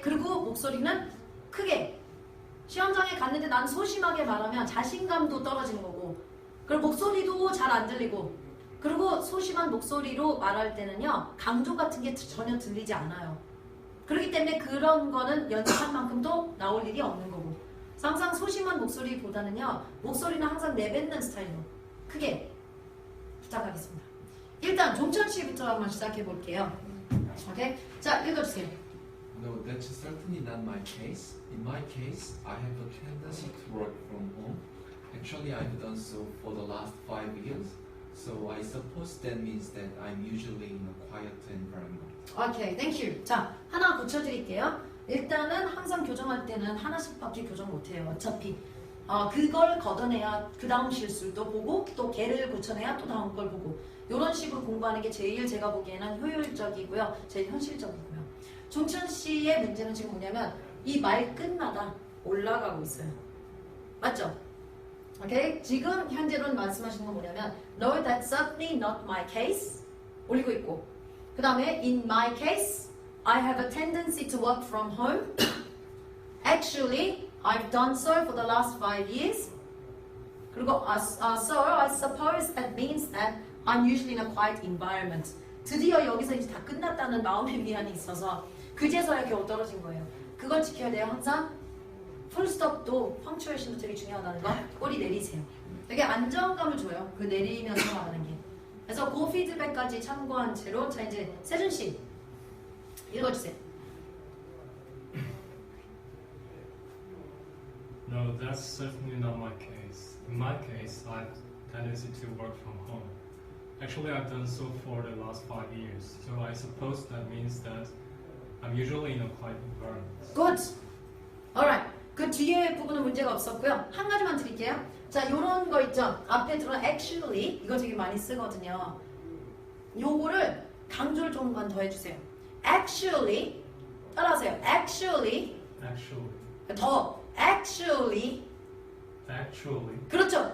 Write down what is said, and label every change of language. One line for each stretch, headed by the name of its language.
Korean: 그리고 목소리는 크게 시험장에 갔는데 난 소심하게 말하면 자신감도 떨어지는 거고 그리고 목소리도 잘 안 들리고 그리고 소심한 목소리로 말할 때는요 강조 같은 게 전혀 들리지 않아요. 그렇기 때문에 그런 거는 연습한 만큼도 나올 일이 없는 거고 항상 소심한 목소리보다는요 목소리는 항상 내뱉는 스타일로 크게 부탁하겠습니다. 일단 종천 씨부터 한번 시작해 볼게요. 오케이? 자 읽어주세요.
English: No, that's certainly not my case. In my case, I have a tendency to work from home. Actually, I've done so for the last 5 years. So I suppose that means that I'm usually in a quiet environment.
Korean: 오케이, 땡큐. 자, 하나 고쳐드릴게요. 일단은 항상 교정할 때는 하나씩밖에 교정 못해요. 어차피 그걸 걷어내야 그 다음 실수도 보고 또 걔를 고쳐내야 또 다음 걸 보고 이런 식으로 공부하는 게 제일 제가 보기에는 효율적이고요. 제일 현실적이고요. 종천 씨의 문제는 지금 뭐냐면 이 말 끝마다 올라가고 있어요. 맞죠? 오케이? 지금 현재로는 말씀하시는 건 뭐냐면
English: No, that's certainly not my case
Korean: 올리고 있고 그 다음에
English: In my case, I have a tendency to work from home. Actually, I've done so for the last 5 years.
Korean: 그리고
English: so I suppose that means that I'm usually in a quiet environment.
Korean: 드디어 여기서 이제 다 끝났다는 마음의 위안이 있어서 그제서야 겨우 떨어진 거예요. 그걸 지켜야 돼요. 항상 풀스톱도 펑츄에이션도 되게 중요하다는 거 꼬리 내리세요. 되게 안정감을 줘요. 그 내리면서 말하는 게. 그래서 그 피드백까지 참고한 채로 자 이제 세준 씨 읽어주세요.
English: No, that's certainly not my case. In my case, I have a tendency to work from home. Actually, I've done so for the last 5 years. So I suppose that means that I'm usually in a quiet environment. Good. Alright.
Korean: 그 뒤에 부분은 문제가 없었고요. 한 가지만 드릴게요. 자, 요런 거 있죠. 앞에 들어간
English: actually
Korean: 이거 되게 많이 쓰거든요. 요거를 강조를 조금만 더 해주세요.
English: Actually
Korean: 따라하세요. Actually 더 Actually 그렇죠.